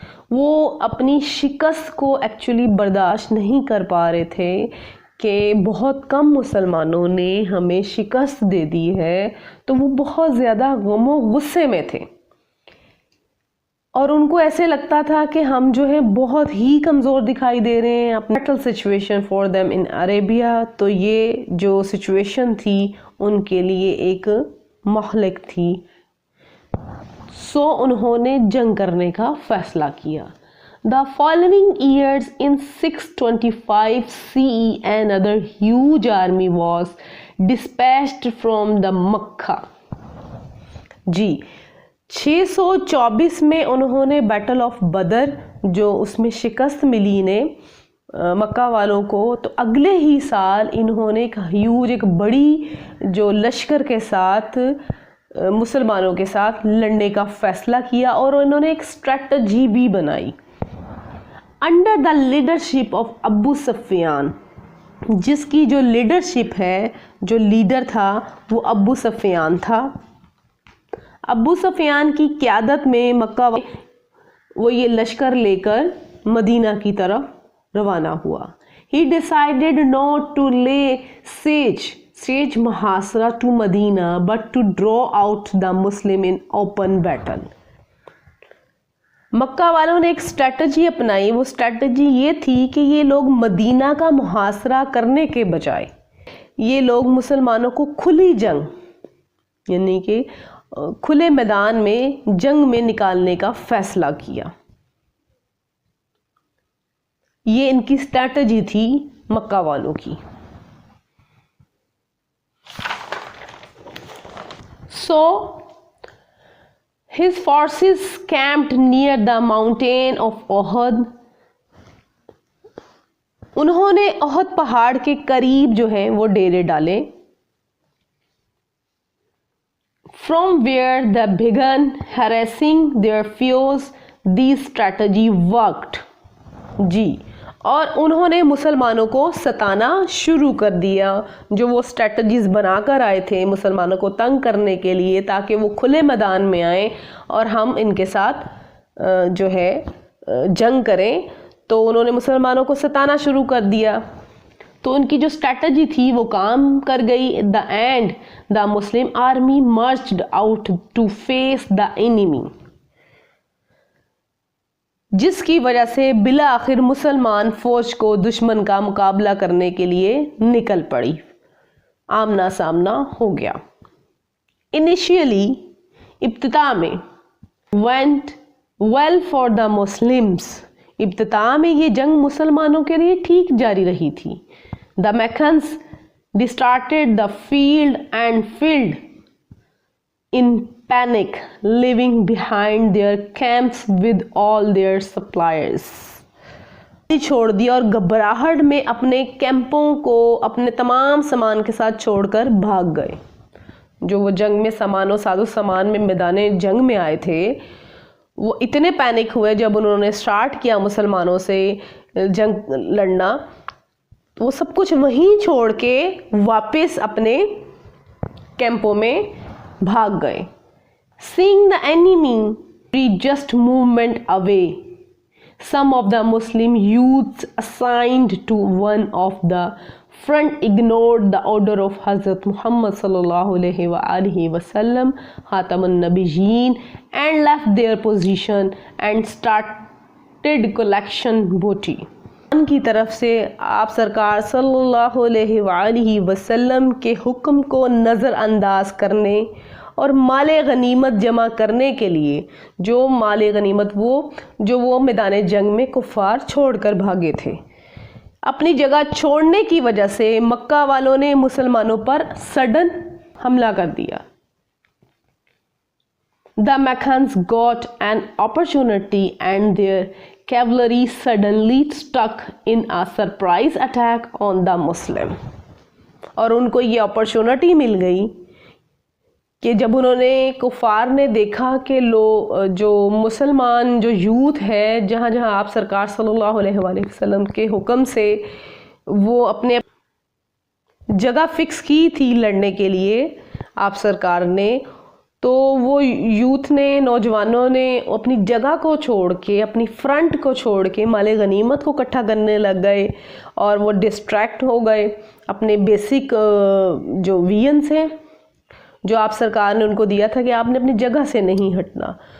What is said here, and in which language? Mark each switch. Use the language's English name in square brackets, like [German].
[Urdu] وہ اپنی شکست کو ایکچولی برداشت نہیں کر پا رہے تھے کہ بہت کم مسلمانوں نے ہمیں شکست دے دی ہے، تو وہ بہت زیادہ غم و غصے میں تھے اور ان کو ایسے لگتا تھا کہ ہم جو ہے بہت ہی کمزور دکھائی دے رہے ہیں. [English] battle situation for them in Arabia, [Urdu] تو یہ جو سچویشن تھی ان کے لیے ایک مہلک تھی. سو انہوں نے جنگ کرنے کا فیصلہ کیا. [English] The following years in 625 CE another huge army was dispatched from the Makkah. [Urdu] جی 624 میں انہوں نے بیٹل آف بدر جو اس میں شکست ملی نے مکہ والوں کو، تو اگلے ہی سال انہوں نے ایک بڑی جو لشکر کے ساتھ مسلمانوں کے ساتھ لڑنے کا فیصلہ کیا اور انہوں نے ایک اسٹریٹجی بھی بنائی. [English] under the leadership of [Urdu] ابو سفیان، جس کی جو لیڈرشپ ہے، جو لیڈر تھا وہ ابو سفیان تھا. ابو سفیان کی قیادت میں مکہ وہ یہ لشکر لے کر مدینہ کی طرف روانہ ہوا. [English] He decided not to lay siege محاصرہ to Medina but to draw out the Muslim in open battle. [Urdu] مکہ والوں نے ایک اسٹریٹجی اپنائی. وہ اسٹریٹجی یہ تھی کہ یہ لوگ مدینہ کا محاصرہ کرنے کے بجائے یہ لوگ مسلمانوں کو کھلی جنگ یعنی کہ کھلے میدان میں جنگ میں نکالنے کا فیصلہ کیا. یہ ان کی اسٹریٹجی تھی مکہ والوں کی. [English] So his forces camped near the mountain of Uhud. [Urdu] انہوں نے احد پہاڑ کے قریب جو ہیں وہ ڈیرے ڈالے. [English] From where they began harassing their foes, this strategy worked. [Urdu] جی اور انہوں نے مسلمانوں کو ستانا شروع کر دیا. جو وہ اسٹریٹجیز بنا کر آئے تھے مسلمانوں کو تنگ کرنے کے لیے تاکہ وہ کھلے میدان میں آئیں اور ہم ان کے ساتھ جو ہے جنگ کریں، تو انہوں نے مسلمانوں کو ستانا شروع کر دیا. تو ان کی جو اسٹریٹجی تھی وہ کام کر گئی. [English] At the end, the Muslim army marched out to face the enemy. [Urdu] جس کی وجہ سے بالآخر مسلمان فوج کو دشمن کا مقابلہ کرنے کے لیے نکل پڑی، آمنا سامنا ہو گیا. [English] Initially [Urdu] ابتدا میں [English] went well for the Muslims. [Urdu] ابتداء میں یہ جنگ مسلمانوں کے لیے ٹھیک جاری رہی تھی. [English] The Meccans deserted the field and fled in panic, leaving behind their camps with all their supplies. [Urdu] چھوڑ دیا اور گھبراہٹ میں اپنے کیمپوں کو اپنے تمام سامان کے ساتھ چھوڑ کر بھاگ گئے. جو وہ جنگ میں سامان و ساز و سامان میں میدان جنگ میں آئے تھے وہ اتنے پینک ہوئے جب انہوں نے سٹارٹ کیا مسلمانوں سے جنگ لڑنا، وہ سب کچھ وہیں چھوڑ کے واپس اپنے کیمپوں میں بھاگ گئے. [English] Seeing the enemy just movement away, some of the Muslim youths assigned to one of the front ignored the order of Hazrat Muhammad sallallahu alaihi wasallam Khatamun Nabiyyin and left their position and started collection booty. [Urdu] ان کی طرف سے آپ سرکار صلی اللہ علیہ وآلہ وسلم کے حکم کو نظر انداز کرنے اور مال غنیمت جمع کرنے کے لیے جو مال غنیمت وہ میدان جنگ میں کفار چھوڑ کر بھاگے تھے. اپنی جگہ چھوڑنے کی وجہ سے مکہ والوں نے مسلمانوں پر سڈن حملہ کر دیا. [English] The Meccans got an opportunity and their cavalry suddenly struck in a surprise attack on the Muslim. [Urdu] اور ان کو یہ اپرچونٹی مل گئی کہ جب انہوں نے کفار نے دیکھا کہ جو مسلمان جو یوتھ ہے جہاں جہاں آپ سرکار صلی اللہ علیہ وآلہ وسلم کے حکم سے وہ اپنے جگہ فکس کی تھی لڑنے کے لیے آپ سرکار نے، تو وہ یوتھ نے نوجوانوں نے اپنی جگہ کو چھوڑ کے اپنی فرنٹ کو چھوڑ کے مال غنیمت کو اکٹھا کرنے لگ گئے اور وہ ڈسٹریکٹ ہو گئے اپنے بیسک جو وینس ہیں جو آپ سرکار نے ان کو دیا تھا کہ آپ نے اپنی جگہ سے نہیں ہٹنا.